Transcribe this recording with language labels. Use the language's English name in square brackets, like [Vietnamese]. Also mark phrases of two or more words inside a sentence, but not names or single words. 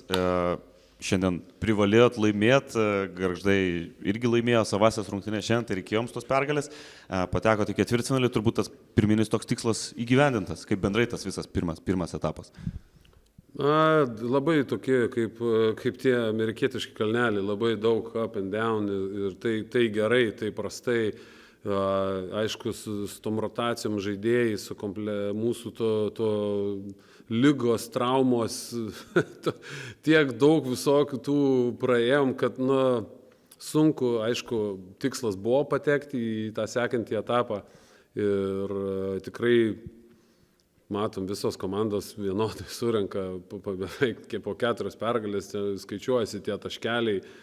[Lithuanian] Šiandien privalėjot laimėti, Gargždai irgi laimėjo savasias rungtynės šiandien, tai reikėjo jums tos pergalės. Patekote į ketvirtfinalį, turbūt tas pirminis toks tikslas įgyvendintas, kaip bendrai tas visas pirmas etapas. Labai tokie kaip tie amerikietiški kalneliai, labai daug [English] up and down [Lithuanian] ir tai gerai, tai prastai. Aišku, su tom rotacijom žaidėjai, su mūsų to lygos, traumos, tiek daug visokių tų praėjom, kad sunku, aišku, tikslas buvo patekti į tą sekantį etapą ir tikrai matom, visos komandos vienodai surenka beveik po 4 pergalės, skaičiuojasi tie taškeliai.